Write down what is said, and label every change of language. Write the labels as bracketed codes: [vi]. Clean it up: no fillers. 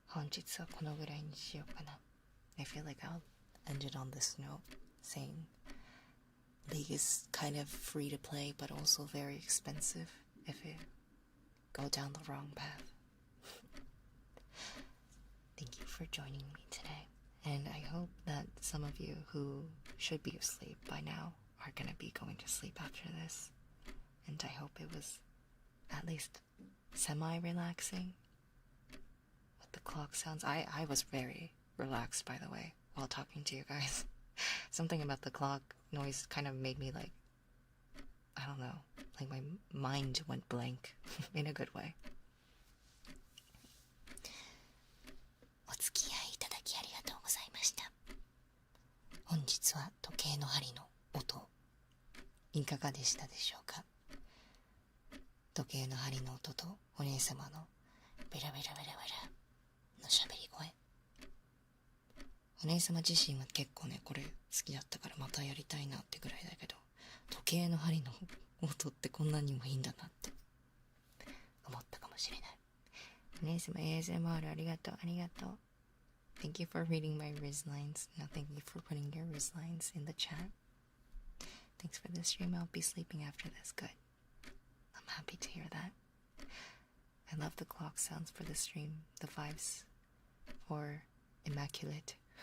[ja] 日はこのぐらいにしようかな。 [en] I feel like I'll end it on this note, saying League is kind of free to play, but also very expensive if you go down the wrong path. Thank you for joining me today, and I hope that some of you who should be asleep by now are gonna be going to sleep after this, and I hope it was at least semi-relaxing with the clock sounds. I was very relaxed, by the way, while talking to you guys. Something about the clock noise kind of made me like, I don't know, like my mind went blank in a good way. [ja] お付き合いいただきありがとうございました。本日は時計の針の音、いかがでしたでしょうか。時計の針の音とお姉様のベラベラベラベラの喋り声。お姉様自身は結構ねこれ好きだったからまたやりたいなってぐらいだけど、時計の針の音ってこんなにもいいんだなって思ったかもしれない。お姉様 ASMR ありがとうありがとう。 [en] Thank you for reading my Riz lines. Now thank you for putting your Riz lines in the chat. Thanks for the stream. I'll be sleeping after this. Good. I'm happy to hear that. I love the clock sounds for the stream. The vibes for immaculate.